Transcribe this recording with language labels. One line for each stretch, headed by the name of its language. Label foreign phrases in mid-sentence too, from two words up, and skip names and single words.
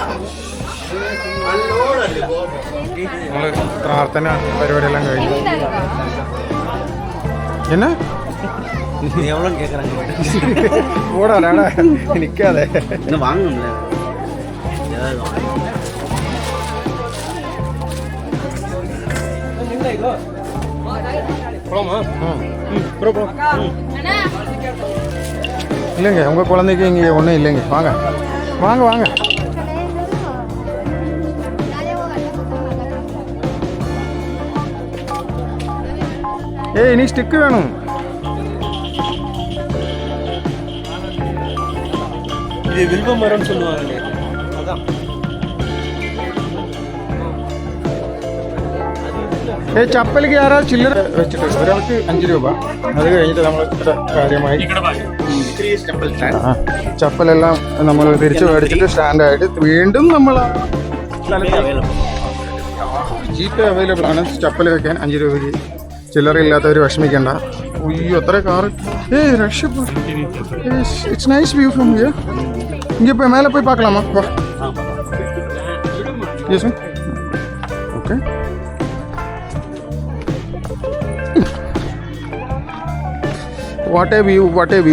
Malayalam: നമ്മൾ പ്രാർത്ഥന പരിപാടിയെല്ലാം കഴിഞ്ഞു. എന്നാ
Tamil: எவ்வளோ கேட்குறாங்க ஓடாடா நிற்காதே. இன்னும் வாங்கணும்ல ஏதாவது இல்லைங்க உங்கள் குழந்தைக்கு இங்கே ஒன்றும் இல்லைங்க. வாங்க வாங்க வாங்க. ஏய் நீ ஸ்டிக்கு வேணும். இது வில்வ மரம்னு சொல்லுவாங்க. அதான்
Malayalam: ചപ്പലിക്ക് ആരാ ചില്ലറ വെച്ചിട്ട് ഒരാൾക്ക് 5 രൂപ. അത് കഴിഞ്ഞിട്ട് നമ്മൾ കാര്യമായി ചപ്പലെല്ലാം നമ്മൾ തിരിച്ച് മേടിച്ചിട്ട് സ്റ്റാൻഡായിട്ട് വീണ്ടും നമ്മൾ ജീപ്പ് അവൈലബിൾ ആണ്. ചപ്പൽ വെക്കാൻ 5 രൂപയ്ക്ക്. ചില്ലറ ഇല്ലാത്തവർ വിഷമിക്കണ്ട. അയ്യോ എത്ര കാറ്.
English: It's nice view from here.
Tamil: இங்கே போய் மேலே போய் பார்க்கலாமா? வா.
English: Yes okay. What a view, what a view.